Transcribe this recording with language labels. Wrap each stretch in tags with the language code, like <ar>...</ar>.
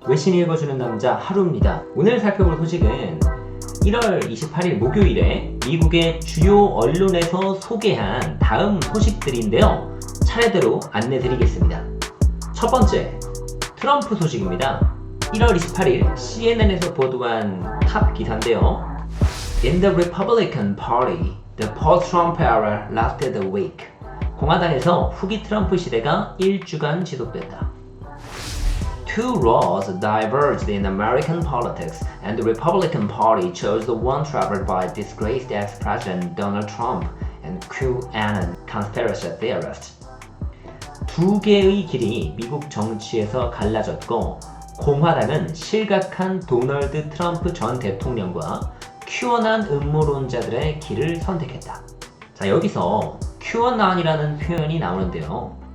<ko>외신 읽어주는 남자 하루입니다. 오늘 살펴볼 소식은 1월 28일 목요일에 미국의 주요 언론에서 소개한 다음 소식들인데요. 차례대로 안내드리겠습니다. 첫 번째, 트럼프 소식입니다. 1월 28일 CNN에서 보도한 탑 기사인데요.</ko> <en>In the Republican Party, the post-Trump era lasted a week.</en> <ko>공화당에서 후기 트럼프 시대가 일주간 지속됐다.</ko> <en>Two roads diverged in American politics, and the Republican Party chose the one traveled by disgraced ex-president Donald Trump and QAnon conspiracy theorists.</en> <ko>두 개의 길이 미국 정치에서 갈라졌고, 공화당은 실각한 도널드 트럼프 전 대통령과 QAnon 음모론자들의 길을 선택했다. 자, 여기서 QAnon이라는 표현이 나오는데요.</ko>